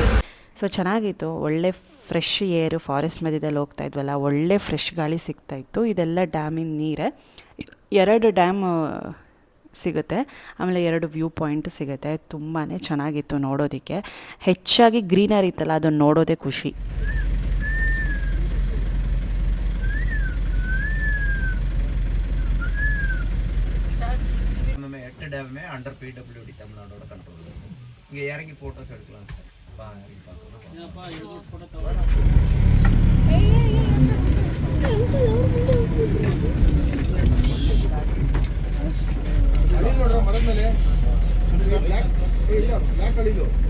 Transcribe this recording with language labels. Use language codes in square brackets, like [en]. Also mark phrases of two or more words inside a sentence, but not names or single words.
[kn] ಸೊ ಚೆನ್ನಾಗಿತ್ತು, ಒಳ್ಳೆ [en] fresh air. [kn] ಫಾರೆಸ್ಟ್ ಮಧ್ಯದಲ್ಲಿ ಹೋಗ್ತಾ ಇದ್ವಲ್ಲ, ಒಳ್ಳೆ ಫ್ರೆಶ್ ಗಾಳಿ ಸಿಗ್ತಾಯಿತ್ತು. ಇದೆಲ್ಲ ಡ್ಯಾಮಿನ ನೀರೇ. 2 ಡ್ಯಾಮ್ ಸಿಗುತ್ತೆ, ಆಮೇಲೆ 2 [en] view point [kn] ಸಿಗುತ್ತೆ. ತುಂಬಾ ಚೆನ್ನಾಗಿತ್ತು ನೋಡೋದಕ್ಕೆ. ಹೆಚ್ಚಾಗಿ ಗ್ರೀನರಿ ಇತ್ತಲ್ಲ, ಅದನ್ನು ನೋಡೋದೇ ಖುಷಿ. [en] dam under PWD [ta] தமிழ்நாடோட கண்ட்ரோல். இங்கே இறங்கி ஃபோட்டோஸ் எடுக்கலாம் சார். வா இறங்கி [kn] ಮರದ ಮೇಲೆ ಬ್ಲ್ಯಾಕ್ ಅಳಿಲು